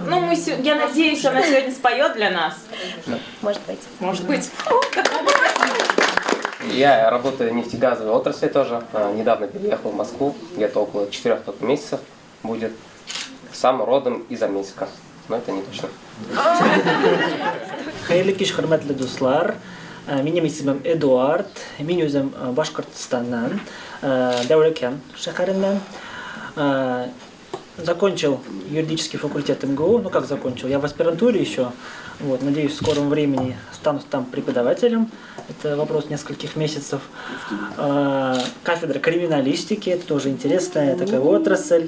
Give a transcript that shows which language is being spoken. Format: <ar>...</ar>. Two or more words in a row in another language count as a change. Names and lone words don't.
<ru>Ну, я надеюсь, она сегодня споет для нас. Может быть. Может быть. Я работаю в нефтегазовой отрасли тоже. Недавно переехал в Москву, где-то около 4 месяцев будет. Сам родом из Армейска, но это не точно.</ru> <tt>Хайырлы кич, хөрмәтле дуслар. Минем исемем Эдуард. Мин үзем Башкортостаннан, Дәүләкән шәһәреннән.</tt> <ru>Закончил юридический факультет МГУ. Ну как закончил? Я в аспирантуре еще. Вот, надеюсь, в скором времени стану там преподавателем. Это вопрос нескольких месяцев. Кафедра криминалистики. Это тоже интересная такая отрасль.</ru>